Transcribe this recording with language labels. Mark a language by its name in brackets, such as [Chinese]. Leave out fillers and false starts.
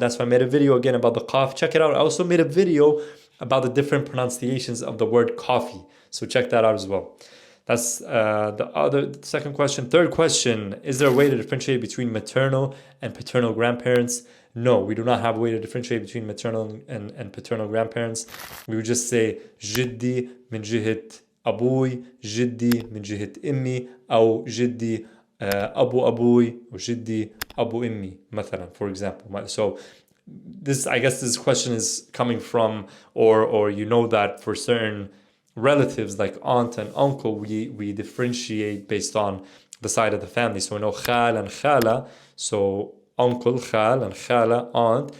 [English] That's why I made a video again about the qaf. Check it out. I also made a video about the different pronunciations of the word coffee. So check that out as well. That's the second question. Third question, is there a way to differentiate between maternal and paternal grandparents? No, we do not have a way to differentiate between maternal and paternal grandparents. [Arabic] We would just say جدي من جهة أبوي, جدي من جهة أمي, أو جدي أبو أبوي, [English] or [Arabic] جدي أبو أمي, مثلا, [English] for example. So this, I guess this question is coming from, or you know that for certain relatives like aunt and uncle, we differentiate based on the side of the family. So we know khal and khala, so uncle, khal, and khala, aunt.